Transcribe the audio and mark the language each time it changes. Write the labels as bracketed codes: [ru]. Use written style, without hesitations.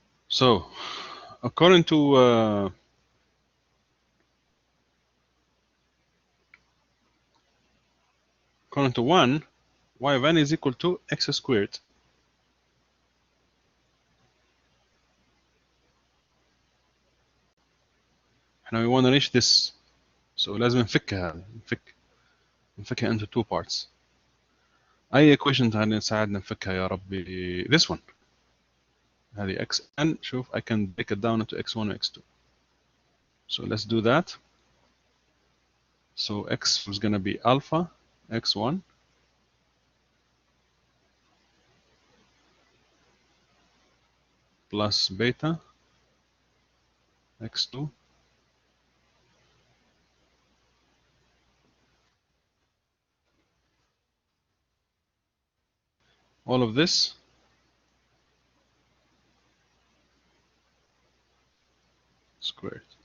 [en] So according to 1, y of n is equal to x squared. احنا we want to reach this. So [ar] لازم نفكها نفكها [en] into two parts. [ar] أي equation تساعدنا نفكها يا ربي. [en] This one. هذه xn. شوف I can break it down into x1 and x2. So let's do that. So x is going to be alpha x1 plus beta x2 all of this squared.